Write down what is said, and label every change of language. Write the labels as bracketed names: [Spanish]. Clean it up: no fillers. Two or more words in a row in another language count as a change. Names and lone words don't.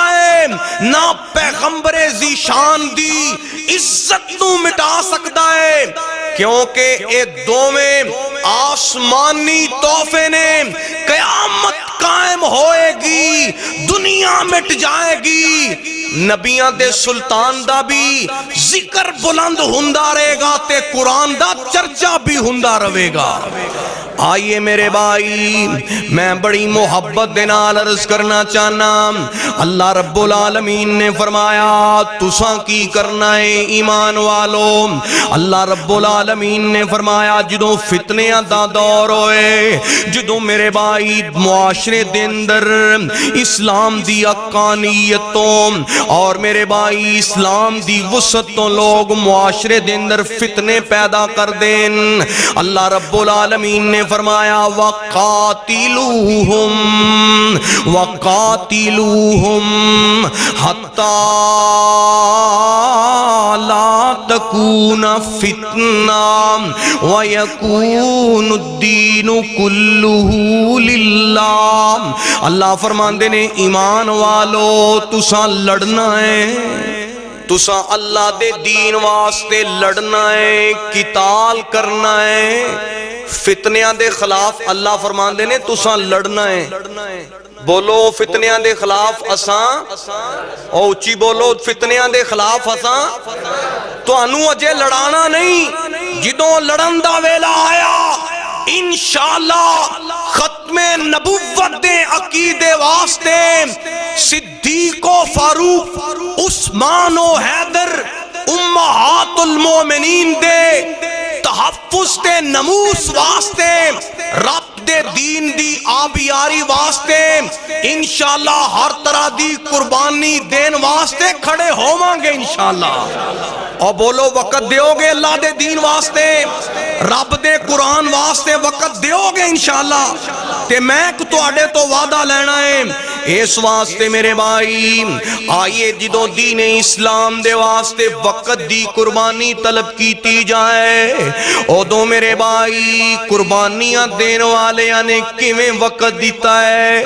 [Punjabi] ہے، نہ پیغمبر ذیشان دی عزت نو مٹا سکتا ہے، کیونکہ اے دوویں آسمانی تحفے نے، قیامت قائم ہوئے گی، دنیا مٹ جائے گی، نبیاں دے سلطان دا بھی ذکر بلند ہوندا رہے گا تے قرآن دا چرچا بھی ہوندا رہے گا۔ آئیے میرے بھائی، میں بڑی محبت دے نال عرض کرنا چاہنا، اللہ رب العالمین نے فرمایا تساں کی کرنا ہے ایمان والو۔ اللہ رب العالمین نے فرمایا جدوں فتنیاں دا دور ہوئے، جدوں میرے بھائی معاشرے دے اندر اسلام دی حقانیتوں اور میرے بھائی اسلام دی وسعتوں لوگ معاشرے دے اندر فتنے پیدا کر دین، اللہ رب العالمین نے فرمایا [Arabic] وَقَاتِلُوهُمْ حَتَّى لَا تَكُونَ فِتْنَةٌ وَيَكُونُ الدِّينُ كُلُّهُ لِلَّهِ۔ [Punjabi] اللہ فرماندے نے ایمان والو تساں لڑنا ہے، تساں اللہ دے دین واسطے لڑنا ہے، قتال کرنا ہے، فتنیاں دے خلاف اللہ فرماندے نے تساں لڑنا ہے۔ بولو فتنیاں دے خلاف اساں، او اچھی بولو فتنیاں دے خلاف اساں، تو انو اجے لڑانا نہیں، جدوں لڑن دا ویلا آیا انشاءاللہ ختم نبوت دے عقیدے واسطے صدیق و فاروق عثمان و حیدر امہات المومنین دے تحفظ تے نموس واسطے رب دے دین دی آبیاری واسطے انشاءاللہ ہر طرح دی قربانی دین واسطے کھڑے ہوواں گے انشاءاللہ۔ اور بولو وقت دیو گے اللہ دے دین واسطے، رب دے قرآن واسطے وقت دیو گے انشاءاللہ۔ تے میں تو آڑے تو وعدہ لینا ہے اس واسطے میرے بھائی، آئیے جدو دین اسلام دے واسطے وقت دی قربانی طلب کیتی جائے، او دو میرے بھائی قربانیاں دین والے نے کیویں وقت دیتا ہے۔